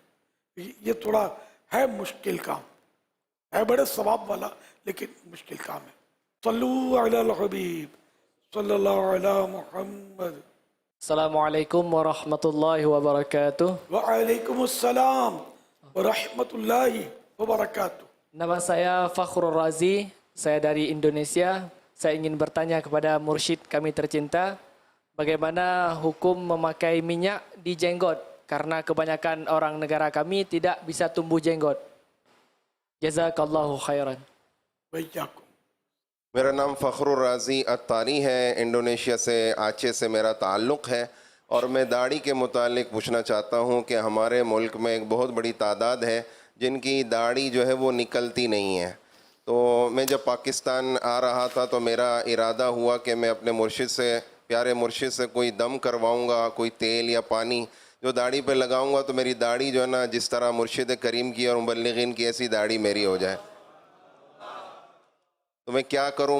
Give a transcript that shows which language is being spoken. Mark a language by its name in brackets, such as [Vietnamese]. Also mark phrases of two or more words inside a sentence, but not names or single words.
[Urdu] یہ تھوڑا ہے مشکل کام، ہے بڑے ثواب والا لیکن مشکل کام ہے۔ [Arabic] صلو علی الحبیب صلی اللہ علی محمد۔ السلام علیکم ورحمۃ اللہ وبرکاتہ. وعلیکم السلام ورحمۃ اللہ وبرکاتہ۔ [Indonesian] Nama saya Fakhrul Razi, saya dari Indonesia. Saya ingin bertanya kepada mursyid kami tercinta, bagaimana hukum memakai minyak di jenggot? Karena kebanyakan orang negara kami tidak bisa tumbuh jenggot. [Arabic] جزاك الله خيرا. وإياكم۔ [Urdu] میرا نام فخر الرازی اتاری ہے، انڈونیشیا سے آچے سے میرا تعلق ہے، اور میں داڑھی کے متعلق پوچھنا چاہتا ہوں کہ ہمارے ملک میں ایک بہت بڑی تعداد ہے جن کی داڑھی جو ہے وہ نکلتی نہیں ہے، تو میں جب پاکستان آ رہا تھا تو میرا ارادہ ہوا کہ میں اپنے مرشد سے، پیارے مرشد سے کوئی دم کرواؤں گا، کوئی تیل یا پانی جو داڑھی پہ لگاؤں گا تو میری داڑھی جو ہے نا جس طرح مرشد کریم کی اور مبلغین کی ایسی داڑھی میری ہو جائے، تو میں کیا کروں؟